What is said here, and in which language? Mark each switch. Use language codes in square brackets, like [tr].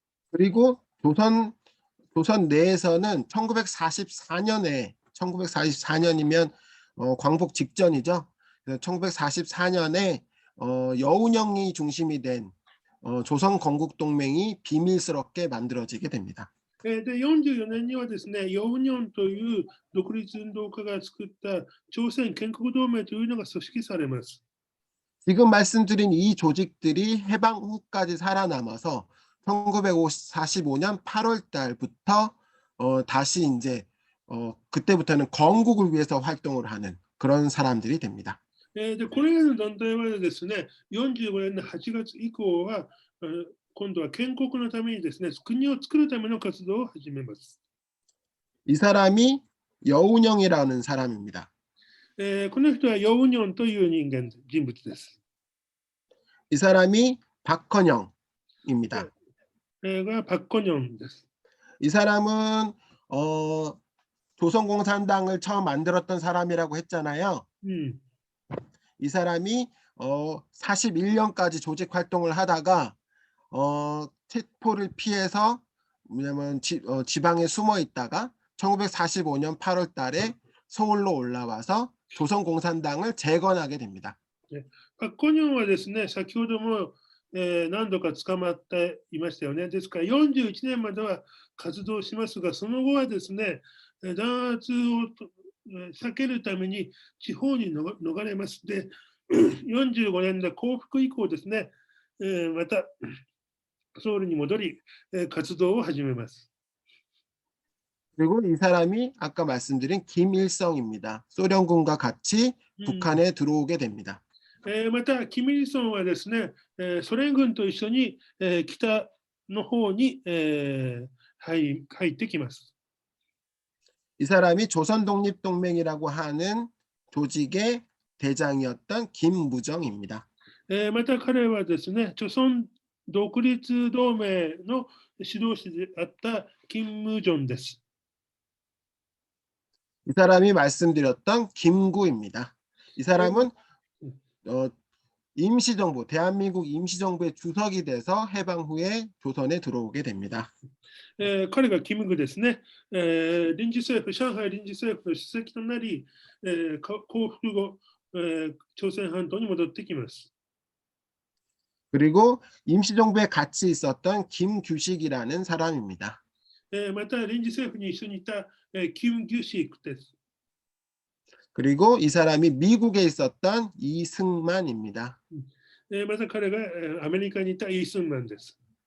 [ko] 그리고 조선 내에서는 1944년이면 광복 직전이죠. 1944년에 여운형이 중심이 된 조선 건국 동맹이 비밀스럽게 만들어지게 됩니다. [ja] で44年にはですね、ヨウニョンという独立運動家が作った朝鮮建国同盟というのが組織されます。 [ko] 지금 말씀드린 이 조직들이 해방 후까지 살아남아서 1945년 8월 달부터 다시 이제 그때부터는 건국을 위해서 활동을 하는 그런 사람들이 됩니다. [ja] でこれらの団体はですね、45年の8月以降は今度は建国のためにですね、国を作るための活動を始めます。 [ko] 이 사람이 여운형이라는 사람입니다. [ja] この人はヨウニョンという人物です。 [ko] 이 사람이 박헌영입니다. [ja] がパク・コニョンです。 [ko] 이 사람은 조선공산당을 처음 만들었던 사람이라고 했잖아요. 이 사람이 41년까지 조직 활동을 하다가 체포를 피해서 왜냐면 지방에 숨어 있다가 1945년 8월 달에 서울로 올라와서 조선공산당을 재건하게 됩니다. [ja] パク・コニョンはですね、先ほども何度か捕まっていましたよね。ですから41年までは活動しますが、その後はですね、弾圧を避けるために地方に逃れます。で、45年で降伏以降ですね、またソウルに戻り、活動を始めます。 [ko] 그리고 이 사람이 아까 말씀드린 김일성입니다. 소련군과 같이 북한에 들어오게 됩니다. [ja] また、キム・イルソンはですね、ソ連軍と一緒に北の方に入ってきます。 [ko] 이 사람이 조선독립동맹이라고 하는 조직의 대장이었던 김무정입니다. [ja] また彼はですね、朝鮮独立同盟の指導者であった金ムジョンです。 [ko] 이 사람이 말씀드렸던 김구입니다. 이 사람은 임시정부, 대한민국 임시정부의 주석이 돼서 해방 후에 조선에 들어오게 됩니다. [ja] 彼がキムグですね、臨時政府、上海臨時政府の主席となり、降伏後、朝鮮半島に戻ってきます。 [ko] 그리고 임시정부에 같이 있었던 김규식이라는 사람입니다. [ja] また臨時政府に一緒にいたキム・ギュシクです。 [ko] 그리고 이 사람이 미국에 있었던 이승만입니다. [ja] また彼がアメリカにいたイ・スンマンです。